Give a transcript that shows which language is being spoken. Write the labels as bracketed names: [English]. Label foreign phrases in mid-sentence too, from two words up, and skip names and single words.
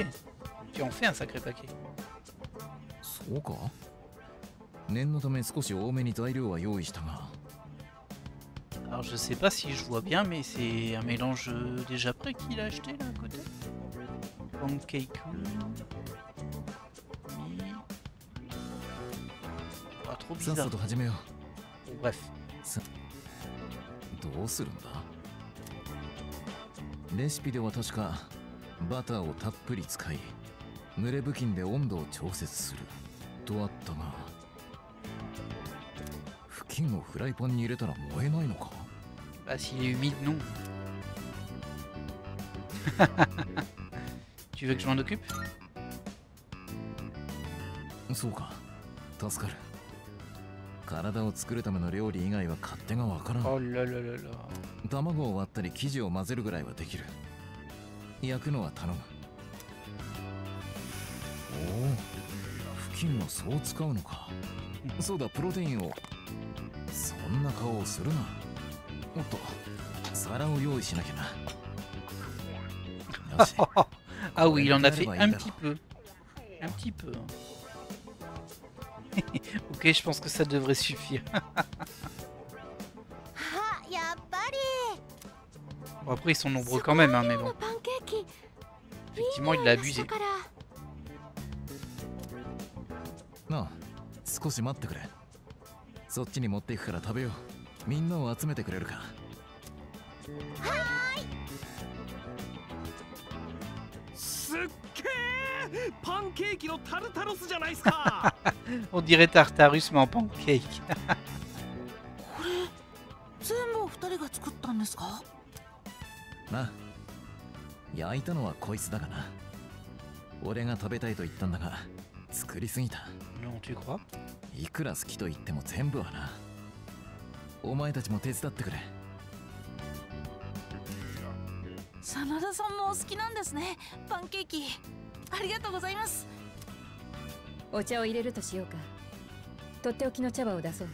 [French] Tu en fais un sacré paquet. Alors je sais pas si je vois bien, mais c'est un mélange déjà prêt qu'il a acheté là à côté. Pancake. Trop bizarre. Bref. [Japanese] どうするんだ？レシピでは確かバターをたっぷり使い濡れ布巾で温度を調節するとあったが、布巾をフライパンに入れたら燃えないのか？ [French] Bah, s'il est humide, non. Tu veux que je m'en occupe? [Japanese] そうか、助かる。体を作るための料理以外は勝手がわからん。 [French] Oh là là là là. [Japanese] 卵を割ったり生地を混ぜるぐらいはできる。焼くのは頼む。おお、布巾はそう使うのか。そうだ、プロテインを。そんな顔をするな。おっと、皿を用意しなきゃな。よし。 [French] Ah oui, il en a fait un petit peu. Un petit peu. Ok, je pense que ça devrait suffire. [Japanese] あ、やっぱり [French] Bon, après, ils sont nombreux quand même, hein, mais bon. [Japanese] パンケーキ [French] Effectivement, il l'a abusé. [Japanese] なあ、少し待ってくれ。そっちに持っていくから食べよう。みんなを集めてくれるか。すっげえパンケーキのタルタロスじゃないですか。 On dirait Tartarus, mais en pancake. これ全部お二人が作ったんですか？なあ、焼いたのはこいつだがな。俺が食べたいと言ったんだが、作りすぎた。 [French] Non, tu crois? [Japanese] いくら好きと言っても全部はな。お前たちも手伝ってくれ。真田さんもお好きなんですね、パンケーキ。ありがとうございます。お茶を入れるとしようか。とっておきの茶葉を出そう。